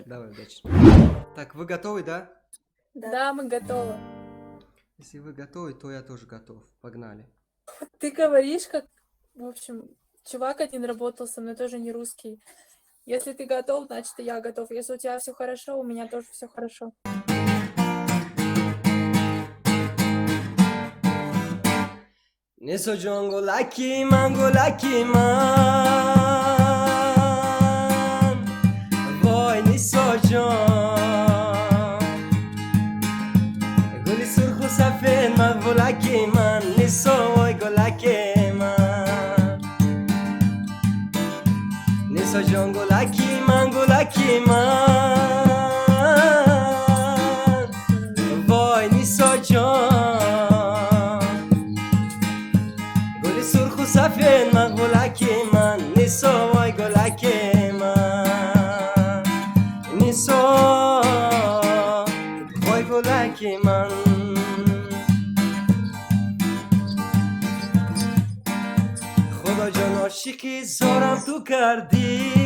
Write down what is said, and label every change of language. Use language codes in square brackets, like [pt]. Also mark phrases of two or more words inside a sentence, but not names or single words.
[ru] Давай, удачи. Так, вы готовы, да? Да, мы готовы. Если вы готовы, то я тоже готов. Погнали. Ты говоришь, как, в общем, чувак один работал со мной, тоже не русский. Если ты готов, значит, и я готов. Если у тебя все хорошо, у меня тоже все хорошо. [fa] نسو جونگو لکی من. وای نیسو جون. گلی سرخو سفید مگو لکی من. نیسو وای گلکی من. نیسو جونگو لکی من. وای نیسو جون. سفید من گلکی من نیسو وای گلکی من نیسو وای گلکی من خدا جان عاشقی زارم تو کردی